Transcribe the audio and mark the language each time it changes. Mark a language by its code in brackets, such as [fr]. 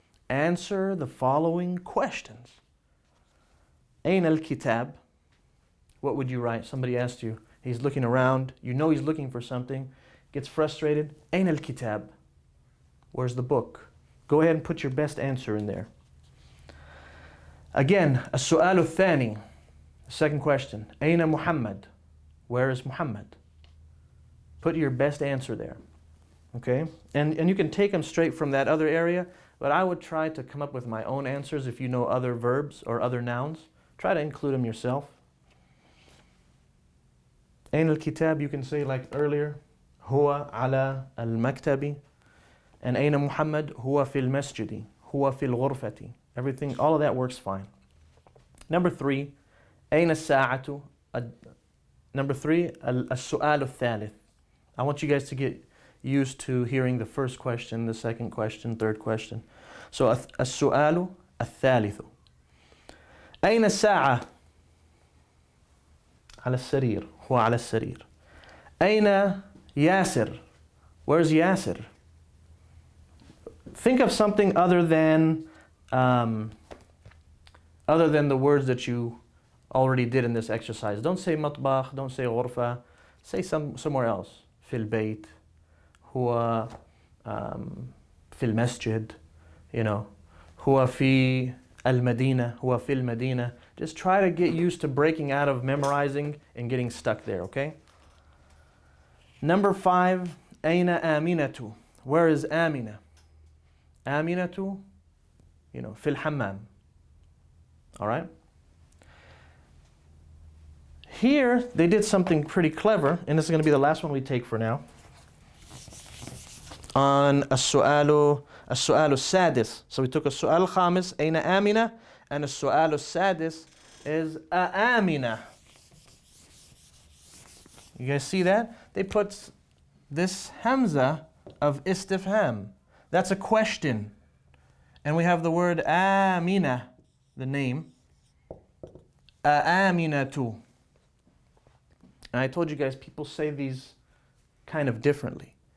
[en] Answer the following questions. [ar] أين الكتاب? [en] What would you write? Somebody asked you. He's looking around. You know he's looking for something. Gets frustrated. [ar] أين الكتاب? [en] Where's the book? Go ahead and put your best answer in there. [ar] Again, السؤال الثاني. [en] Second question. [ar] أين محمد? [en] Where is Muhammad? Put your best answer there. Okay? And you can take them straight from that other area, but I would try to come up with my own answers if you know other verbs or other nouns. Try to include them yourself. [ar] أين الكتاب? [en] You can say like earlier. [ar] هو على المكتب. And أين محمد? هو في المسجد. هو في الغرفة. [en] Everything, all of that works fine. Number 3. [ar] أين الساعة? [en] Number 3. [ar] السؤال الثالث. [en] I want you guys to get used to hearing the first question, the second question, third question. [ar] So السؤال الثالث. أين الساعة؟ على السرير. هو على السرير. أين ياسر? [en] Where's Yasir? Think of something other than the words that you already did in this exercise. Don't say مطبخ, don't say غرفة. Say somewhere else. [ar] في البيت. هو في المسجد. [en] You know. [ar] هو في المدينة. هو في المدينة. [en] Just try to get used to breaking out of memorizing and getting stuck there, okay? Number 5. [ar] أين آمنة? [en] Where is آمنة? [ar] آمنة, [en] you know, [ar] في الحمام. [en] All right? Here, they did something pretty clever, and this is going to be the last one we take for now. On [ar] السؤال السادس. [en] So we took [ar] السؤال الخامس, أين آمنة? [en] And [ar] السؤال السادس [en] is آمنة. You guys see that? They put this hamza of istifham. That's a question. And we have the word آمنة, the name. [ar] آمنة. [en] And I told you guys, people say these kind of differently.